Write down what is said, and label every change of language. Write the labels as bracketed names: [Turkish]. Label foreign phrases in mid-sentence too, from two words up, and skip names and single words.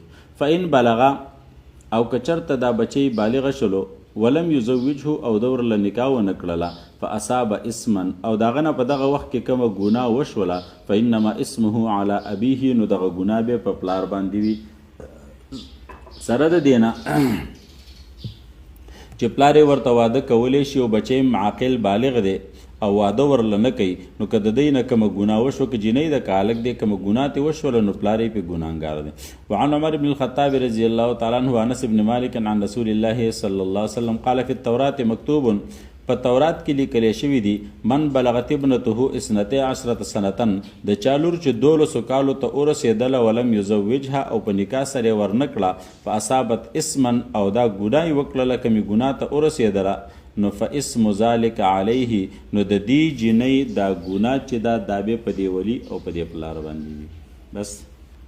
[Arabic] فإن بلغ [Pashto] او که چرته دا بچی بالغ شلو [Arabic] ولم یزوجه [Pashto] او د ورله نکاح ونه کړله [Arabic] فاصاب اسما [Pashto] او دغه نه په دغه وخت کې کومه ګناه وشوله [Arabic] فانما اسمه علی ابیه [Pashto] نو دغه ګناه به په پلار باندې وي. سره د دې نه چې پلار یې ورته واده کولی شي او بچی عاقل بالغ دی او واده ورله نه کوي نو که د دی نه کومه ګناه وشوه که جینۍ ده که هلک دی کومه ګناه ترې وشوله نو پلار یې پرې ګناهګار دی. [Arabic] وعن عمر بن الخطاب رضي الله تعالى عنه وانس بن مالك عن رسول الله صلى الله عليه وسلم قال في التوراة مكتوب [Pashto] په تورات کې لیکلی شوي دي [Arabic] من بلغت ابنته 12 سنتن [Pashto] د چا لور چې 12 کالو ته ورسېدله [Arabic] ولم یزوجها [Pashto] او په نکاح سره یې ورنه کړه [Arabic] فاصابت اسما [Pashto] او دا ګناه یې وکړله کمې ګناه ته ورسېدله نو [Arabic] فاسم ذلك علیه [Pashto] نو د دې جینۍ دا ګناه چې دا به په دې ولي او په دې پلار باندې وي. بس